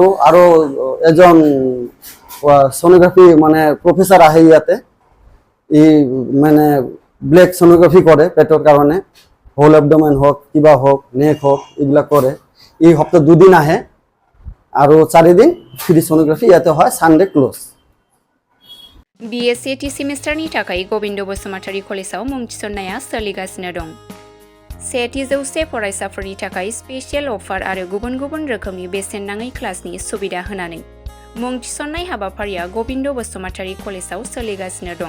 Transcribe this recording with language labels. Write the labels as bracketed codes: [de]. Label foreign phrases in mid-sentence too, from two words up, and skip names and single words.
[as] আৰু এজন সোনোগ্ৰাফি মানে প্ৰফেসৰ আহে ইয়াতে, এই মানে ব্লেক সোনোগ্ৰাফি কৰে পেটৰ কাৰণে, [en] whole abdomen [as] হোক, কিবা হোক, নেক হোক, এইবিলাক কৰে। এই সপ্তাহ 2 দিন আহে আৰু 4 দিন [en] free sonography [as] ইয়াতে হয়, [en] Sunday close. [brx] BSc सेमिस्टारनि थाखाय गोविंद बसुमतारी कलेजाव मुं थिसननाया सोलिगासिनो दं। 100 फरायसाफोरनि थाखाय [en] special offer [brx] आरो गुबुन गुबुन रोखोमनि बेसेन नाङै क्लासनि सुबिदा होनानै मुं थिसननाय हाबाफारिया गोविंद बसुमतारी कलेजाव सोलिगासिनो दं।